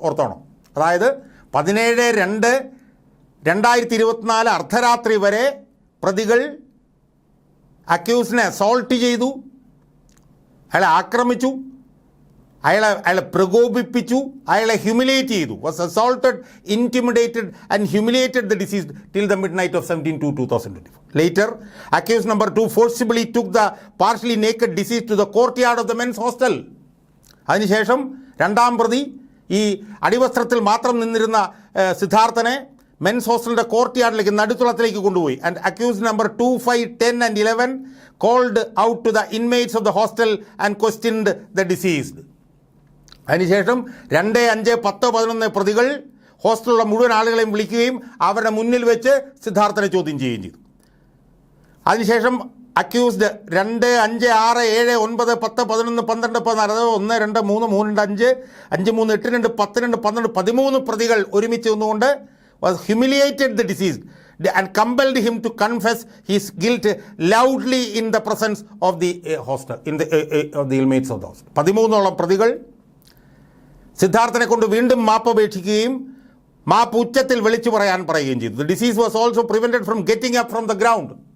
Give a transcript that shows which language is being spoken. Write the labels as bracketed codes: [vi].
[ml] ഓർത്തോണം, അതായത് 17/2/2024 അർദ്ധരാത്രി വരെ പ്രതികൾ അക്യൂസിനെ അസോൾട്ട് ചെയ്തു, അയാളെ ആക്രമിച്ചു, അയാളെ പ്രകോപിപ്പിച്ചു, അയാളെ ഹ്യൂമിലിയേറ്റ് ചെയ്തു. [en] Was assaulted, intimidated and humiliated the deceased till the midnight of 17/2/2024. Later, accused number 2 forcibly took the partially naked deceased to the courtyard of the men's hostel. [ml] അതിനുശേഷം രണ്ടാം പ്രതി ഈ അടിവസ്ത്രത്തിൽ മാത്രം നിന്നിരുന്ന സിദ്ധാർത്ഥനെ മെൻസ് ഹോസ്റ്റലിൻ്റെ കോർട്ട്യാർഡിലേക്ക്, നടുത്തുളത്തിലേക്ക് കൊണ്ടുപോയി. [en] And accused number 2, 5, 10 and 11 called out to the inmates of the hostel and questioned the deceased. [ml] അതിനുശേഷം 2, 5, 10, 11 പ്രതികൾ ഹോസ്റ്റലിലുള്ള മുഴുവൻ ആളുകളെയും വിളിക്കുകയും അവരുടെ മുന്നിൽ വെച്ച് സിദ്ധാർത്ഥനെ ചോദ്യം ചെയ്യുകയും ചെയ്തു. അതിനുശേഷം [en] accused 2, 5, 6, 7, 9, 10, 11, 12, 14, 1, 2, 3, 3, 5, 5, 3, 8, 2, 10, 2, 12, 13 [ml] പ്രതികൾ ഒരുമിച്ച് നിന്നുകൊണ്ട് [en] was humiliated the deceased and compelled him to confess his guilt loudly in the presence of the hostel, of the inmates of the hostel. [ml] 13 പ്രതികൾ സിദ്ധാർത്ഥനെ കൊണ്ട് വീണ്ടും മാപ്പപേക്ഷിക്കുകയും മാപ്പ് ഉച്ചത്തിൽ വിളിച്ചു പറയുകയും ചെയ്തു. [en] The deceased was also prevented from getting up from the ground.